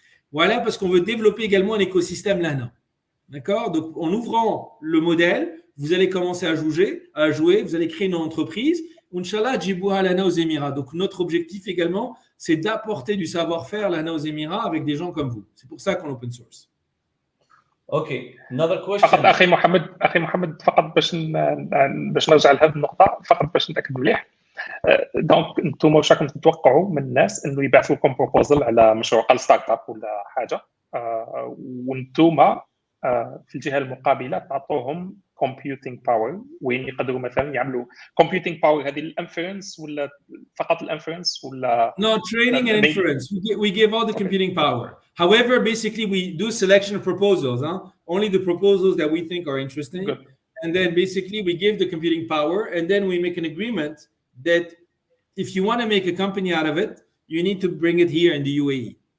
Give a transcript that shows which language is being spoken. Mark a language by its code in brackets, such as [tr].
[fr] Voilà, parce qu'on veut développer également un écosystème là. D'accord? Donc, en ouvrant le modèle, vous allez commencer à jouer, vous allez créer une entreprise. Inch'Allah, [ar] djibouha lana [fr] aux Émirats. Donc, notre objectif également, c'est d'apporter du savoir-faire lana aux Émirats avec des gens comme vous. C'est pour ça qu'on open source. [en] Okay, another question. [ar] فقط اخي محمد فقط باش نرجع لهذه النقطه، فقط باش نتاكد مليح. دونك انتم واش راكم تتوقعوا من الناس انه يبعثوا لكم بروبوزل على مشروع قال ستارت اب ولا حاجه، وانتم في الجهه المقابله تعطوهم computing power وين يقدروا مثلا يعملوا computing power هذه الانفرنس ولا فقط الانفرنس ولا [en] No, training and inference. We give all the computing power. However, basically we do selection of proposals, only the proposals that we think are interesting. Good. And then basically we give the computing power and then we make an agreement that if you want to make a company out of it, you need to bring it here in the UAE.